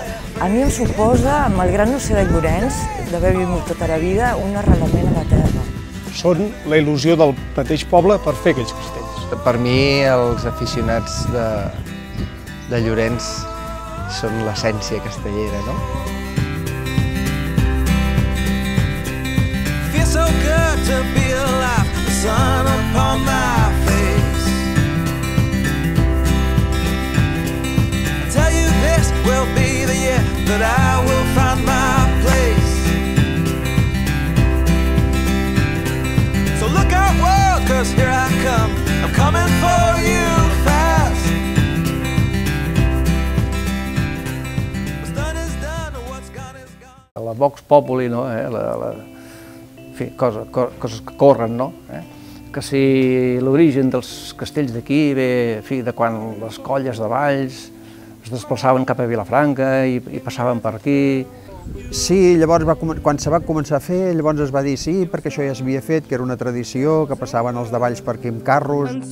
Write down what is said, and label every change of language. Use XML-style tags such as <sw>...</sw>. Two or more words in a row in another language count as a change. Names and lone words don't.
<ca>A mi em suposa, malgrat no ser de Llorenç, d'haver viscut tota la vida, un arrelament a la terra. Són la il·lusió del mateix poble per fer aquells castells. Per mi, els aficionats de Llorenç són l'essència castellera, no?</ca> <en>Feels so good to be alive, the sun upon my face. I tell you this will be the year that I will find my place. So look out world, 'cause here I come, I'm coming for you fast. What's done is done, what's gone is gone.</en> <ca>La Vox Populi, no? En fi, coses que corren, no? Que si l'origen dels castells d'aquí ve de quan les colles de Valls es desplaçaven cap a Vilafranca i passaven per aquí. Sí, llavors quan se va començar a fer, llavors es va dir sí, perquè això ja s'havia fet, que era una tradició, que passaven els de Valls per aquí amb carros.</ca>